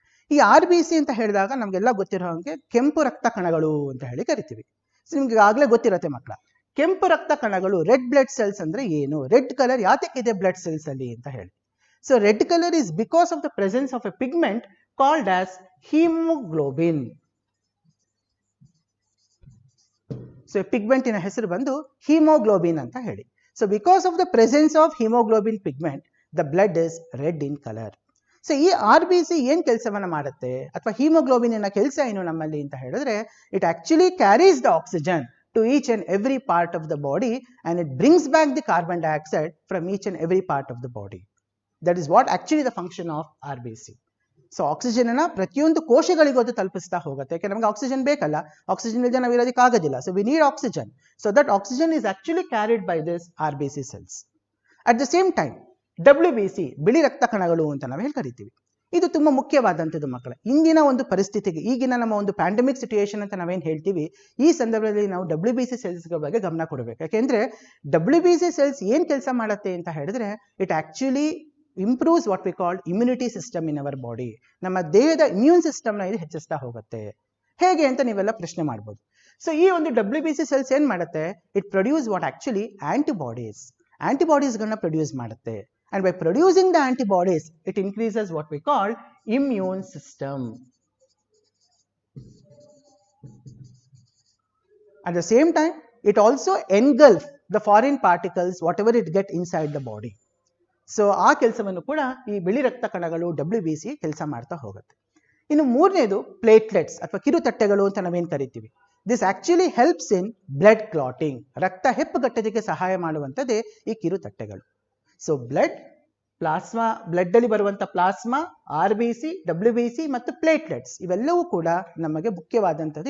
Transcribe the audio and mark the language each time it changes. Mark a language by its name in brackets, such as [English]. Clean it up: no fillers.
[Kannada] ಈ RBC ಅಂತ ಹೇಳಿದಾಗ ನಮ್ಗೆಲ್ಲ ಗೊತ್ತಿರೋ ಹಾಗೆ ಕೆಂಪು ರಕ್ತ ಕಣಗಳು ಅಂತ ಹೇಳಿ ಕರಿತೀವಿ. ಸೊ ನಿಮ್ಗೆ ಆಗ್ಲೇ ಗೊತ್ತಿರತ್ತೆ ಮಕ್ಕಳ, ಕೆಂಪು ರಕ್ತ ಕಣಗಳು ರೆಡ್ ಬ್ಲಡ್ ಸೆಲ್ಸ್ ಅಂದ್ರೆ ಏನು? ರೆಡ್ ಕಲರ್ ಯಾತಕ್ಕಿದೆ ಬ್ಲಡ್ ಸೆಲ್ಸ್ ಅಲ್ಲಿ ಅಂತ ಹೇಳಿ. [English] So red colour is because of the presence of a pigment called as haemoglobin. [Kannada] So ಪಿಗ್ಮೆಂಟಿನ ಹೆಸರು ಬಂದು ಹಿಮೋಗ್ಲೋಬಿನ್ ಅಂತ ಹೇಳಿ. [English] So because of the presence of hemoglobin pigment, the blood is red in color. [Kannada] So ಈ RBC ಏನು ಕೆಲಸವನ್ನು ಮಾಡುತ್ತೆ ಅಥವಾ haemoglobin ಕೆಲಸ ಏನು ನಮ್ಮಲ್ಲಿ ಅಂತ ಹೇಳಿದ್ರೆ, [English] It actually carries the oxygen to each and every part of the body and it brings back the carbon dioxide from each and every part of the body. That is what actually the function of RBC. [Kannada] So oxygen ಅನ್ನ ಪ್ರತಿಯೊಂದು ಕೋಶಗಳಿಗೂ ಅದು ತಲುಪಿಸ್ತಾ ಹೋಗುತ್ತೆ. ಯಾಕೆ ನಮಗೆ oxygen ಬೇಕಲ್ಲ, oxygen ಇಲ್ಲದೆ ನಾವು ಇರೋದಕ್ಕೆ ಆಗೋದಿಲ್ಲ. [English] So we need oxygen. So that oxygen is actually carried by this RBC cells. At the same time [Kannada] WBC ಬಿಳಿ ರಕ್ತ ಕಣಗಳು ಅಂತ ನಾವು ಹೇಳಿ ಕರಿತೀವಿ. ಇದು ತುಂಬಾ ಮುಖ್ಯವಾದಂಥದ್ದು ಮಕ್ಕಳ. ಇಂದಿನ ಒಂದು ಪರಿಸ್ಥಿತಿಗೆ, ಈಗಿನ ನಮ್ಮ ಒಂದು ಪ್ಯಾಂಡಮಿಕ್ ಸಿಚುಯೇಷನ್ ಅಂತ ನಾವೇನು ಹೇಳ್ತೀವಿ, ಈ ಸಂದರ್ಭದಲ್ಲಿ ನಾವು WBC ಸೆಲ್ಸ್ಗಳ ಬಗ್ಗೆ ಗಮನ ಕೊಡಬೇಕು. ಯಾಕೆಂದ್ರೆ WBC ಸೆಲ್ಸ್ ಏನ್ ಕೆಲಸ ಮಾಡುತ್ತೆ ಅಂತ ಹೇಳಿದ್ರೆ, [English] It actually improves what we call immunity system in our body. [Kannada] ನಮ್ಮ ದೇಹದ ಇಮ್ಯೂನ್ ಸಿಸ್ಟಮ್ನ ಇದು ಹೆಚ್ಚಿಸ್ತಾ ಹೋಗುತ್ತೆ. ಹೇಗೆ ಅಂತ ನೀವೆಲ್ಲ ಪ್ರಶ್ನೆ ಮಾಡ್ಬೋದು. ಸೊ ಈ ಒಂದು WBC ಸೆಲ್ಸ್ ಏನ್ ಮಾಡುತ್ತೆ, [English] it produce what actually [Kannada] ಆಂಟಿಬಾಡೀಸ್ಗಳನ್ನ produce ಮಾಡುತ್ತೆ. [English] And by producing the antibodies, it increases what we call immune system. At the same time, it also engulfs the foreign particles, whatever it gets inside the body. [Kannada] So, ಆ ಕೆಲಸವನ್ನು ಕೂಡ ಈ ಬಿಳಿ ರಕ್ತ ಕಣಗಳು WBC ಕೆಲಸ ಮಾಡ್ತಾ ಹೋಗುತ್ತೆ. ಇನ್ನು ಮೂರನೇದು ಪ್ಲೇಟ್ಲೆಟ್ಸ್ ಅಥವಾ ಕಿರುತಟ್ಟೆಗಳು ಅಂತ ನಾವೇನು ಕರಿತೀವಿ. [English] This actually helps in blood clotting. [Kannada] ರಕ್ತ ಹೆಪ್ಪುಗಟ್ಟೋದಕ್ಕೆ ಸಹಾಯ ಮಾಡುವಂಥದ್ದೇ ಈ ಕಿರುತಟ್ಟೆಗಳು. ಸೊ ಪ್ಲಾಸ್ಮಾ, ಬ್ಲಡ್ ಅಲ್ಲಿ ಬರುವಂತ ಪ್ಲಾಸ್ಮಾ, RBC, WBC ಮತ್ತು ಪ್ಲೇಟ್ಲೆಟ್ಸ್ ಇವೆಲ್ಲವೂ ಕೂಡ ನಮಗೆ ಮುಖ್ಯವಾದಂಥದ್ದು.